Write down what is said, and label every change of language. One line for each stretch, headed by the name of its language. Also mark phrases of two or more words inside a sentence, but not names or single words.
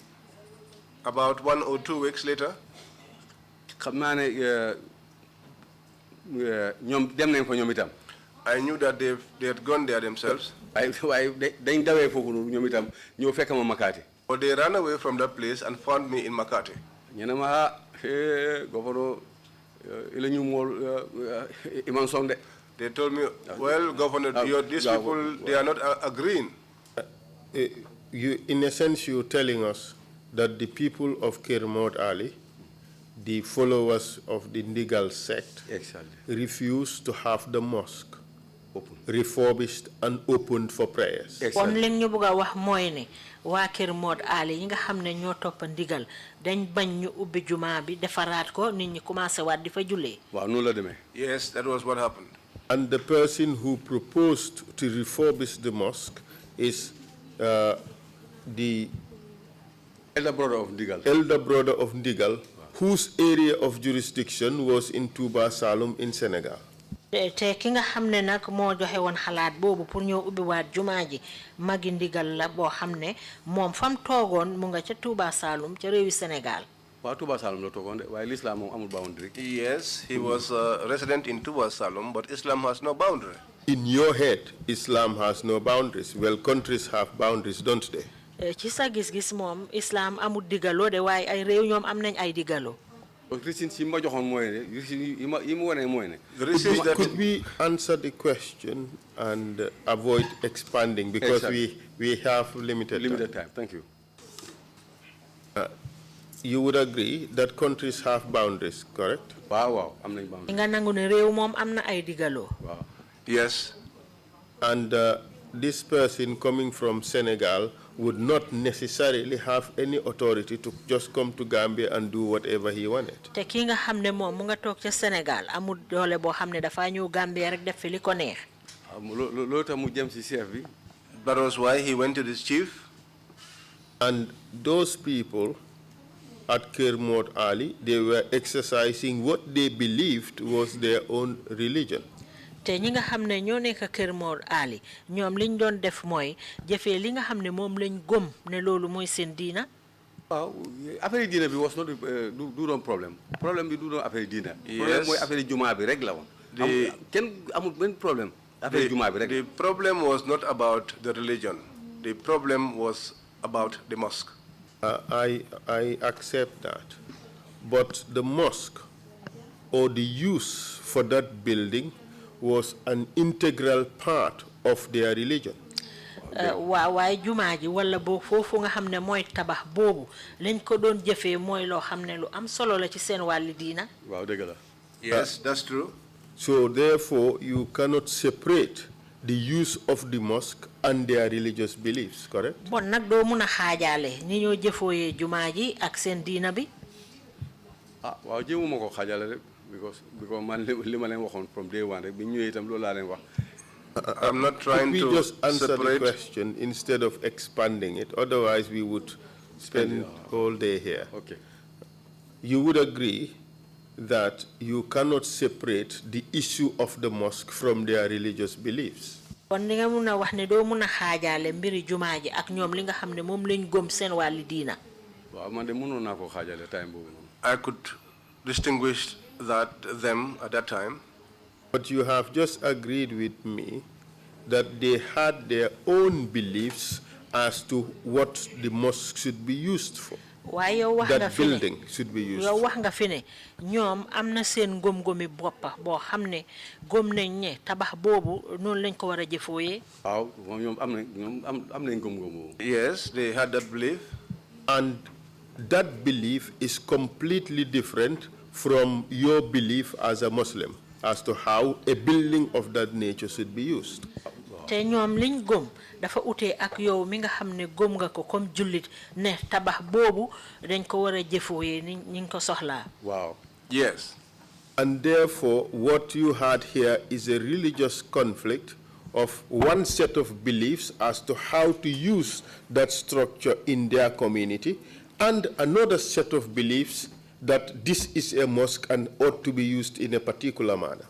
English: About 1 or 2 weeks later.
Wolof: Xam naa ne ñoom dem nañ fa ñoom itam.
English: I knew that they had gone there themselves.
Wolof: waaye dañ dawee foofu ñoom itam ñëw fekk ma Makati.
English: But they ran away from that place and found me in Makati.
Wolof: ñu ne ma Governor ila ñu mool Imam Song de.
English: They told me, well, Governor, these people, they are not agreeing. In a sense, you're telling us that the people of Kermot Ali, the followers of the Ndigal sect, refused to have the mosque refurbished and opened for prayers.
Wolof: Kon li ñu bëgg wax mooy ne waa Kër Mod Ali yi nga xam ne ñoo topp ndigal dañ bañ ñu ubbi jumaa bi defaraat ko nit ñi commencé waat di fa jullee. Waaw noonu la demee.
English: Yes, that was what happened. And the person who proposed to refurbish the mosque is the elder brother of Ndigal. Elder brother of Ndigal, whose area of jurisdiction was in Touba Saloum in Senegal.
Wolof: Te ki nga xam ne nag moo joxe woon xalaat boobu pour ñëw ubbi waat jumaa ji magi Ndigal la boo xam ne moom fam toogoon mu nga ca Touba Saloum ca réewi Sénégal. Waaw Touba Saloum la toogoon de waaye l'islam moom amul boundary.
English: Yes, he was a resident in Touba Saloum, but Islam has no boundary. In your head, Islam has no boundaries. Well, countries have boundaries, don't they?
Wolof: Ci sa gis-gis moom Islam amul digaloo de waaye ay réew ñoom am nañ ay digaloo.
English: Could we answer the question and avoid expanding because we have limited time. Thank you. You would agree that countries have boundaries, correct?
Wolof: Wow, am nañ boundaries. Nga nangu ne réew moom am na ay digaloo.
English: Yes. And this person coming from Senegal would not necessarily have any authority to just come to Gambia and do whatever he wanted.
Wolof: Te ki nga xam ne moom mu nga toog ca Sénégal amul doole boo xam ne dafa ñëw Gambia rek def fi li ko neex. Loolu tax mu jëm ci chef bi.
English: That was why he went to this chief. And those people at Kermot Ali, they were exercising what they believed was their own religion.
Wolof: te ñi nga xam ne ñoo nekk Kër Mor Ali ñoom liñ doon def mooy jëfee li nga xam ne moom lañ gëm ne loolu mooy seen diina. waaw affaire diina bi
English: was not
Wolof: du doon problème bi du doon affaire diina. problème mooy affaire jumaa bi rek la woon. kenn amul benn problème. affaire jumaa bi rek.
English: The problem was not about the religion. The problem was about the mosque. I accept that. But the mosque or the use for that building was an integral part of their religion.
Wolof: waaw waaye jumaa ji wala boog foofu nga xam ne mooy tabax boobu lañ ko doon jëfee mooy loo xam ne lu am solo la ci seen wàlli diina. waaw dëgg la.
English: Yes, that's true. So therefore, you cannot separate the use of the mosque and their religious beliefs, correct?
Wolof: bon nag doo mun a xaajaale ni ñoo jëfooyee jumaa ji ak seen diina bi. waaw jéemuma ko xaajale rek because man li ma leen waxoon
English: from day one
Wolof: rek bi ñëwee itam loolu laa leen wax.
English: I'm not trying to just answer the question instead of expanding it. Otherwise, we would spend all day here. Okay. You would agree that you cannot separate the issue of the mosque from their religious beliefs.
Wolof: kon ni nga mun a wax ne doo mun a xaajaale mbiri jumaa ji ak ñoom li nga xam ne moom lañ gëm seen wàlli diina. waaw man de mënoon naa ko xaajale time boobu.
English: I could distinguish them at that time. But you have just agreed with me that they had their own beliefs as to what the mosque should be used for.
Wolof: waaye yow wax nga
English: that
Wolof: fi ne
English: building should be used
Wolof: yow
English: for.
Wolof: wax nga fi ne ñoom am na seen ngëm-ngëmi boppa boo xam ne gëm nañ ne tabax boobu noonu lañ ko war a jëfooyee. waaw ñoom am nañ ngëm-ngëm.
English: Yes, they had that belief. And that belief is completely different from your belief as a Muslim as to how a building of that nature should be used.
Wolof: te ñoom liñ gëm dafa utee ak yow mi nga xam ne gëm nga ko comme jullit ne tabax boobu dañ ko war a jëfooyee ni ñu ko soxlaa. Wow.
English: Yes. And therefore, what you had here is a religious conflict of one set of beliefs as to how to use that structure in their community, and another set of beliefs that this is a mosque and ought to be used in a particular manner.